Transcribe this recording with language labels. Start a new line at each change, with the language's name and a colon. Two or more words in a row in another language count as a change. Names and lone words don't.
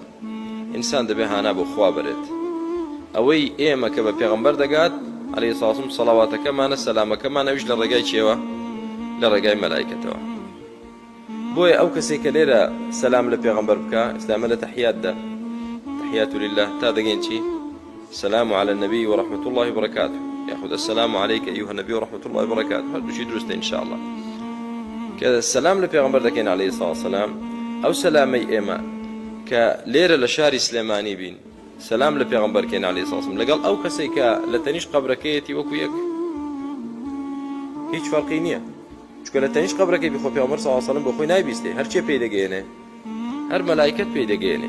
Central Kurdish: ئینسان دەبێ هانا بۆ خوا بەرێت. ئەوەی ئێمە کە بە پێغەمبەر دەگات
Arabic: عەلەیهی سڵاو وەسەلام
Central Kurdish: سەڵەواتەکەمانە سەلامەکەمانە ئەویش لە ڕێگای چێوە؟ لە ڕێگای مەلایکەتەوە. بۆیە ئەو کەسێک کە لێرە سەلام لە پێغەمبەر بکە، ئێستامە لە تەحیاتدا
Arabic: تحیات لله
Central Kurdish: تا دەگەین چی؟
Arabic: السلام على النبي ورحمة الله وبركاته، ياخذ السلام عليك أيها النبي ورحمة الله وبركاته،
Central Kurdish: هردووشی درستە
Arabic: إن شاء الله. کە سەلام لە پێغەمبەر دەکەین عەلەیهی سڵاو وەسەلام، ئەو سەلامەی ئێمە کە لێرە لە شاری سلێمانی بین سەلام لە پێغەمبەر کەین عەلەیهی سڵاو وەسەلام لەگەڵ ئەو کەسێک کە لە تەنیش قەبرەکەیەتی وەکو یەک، هیچ فەرقی نییە. چونکە لە تەنیش قەبرەکەی بخۆ پێغەمبەر سڵاو وەسەلام بۆ خۆی نایبیستێ، هەرچێ پێی دەگەێنێ، هەر مەلایکەت پێی دەگەێنێ.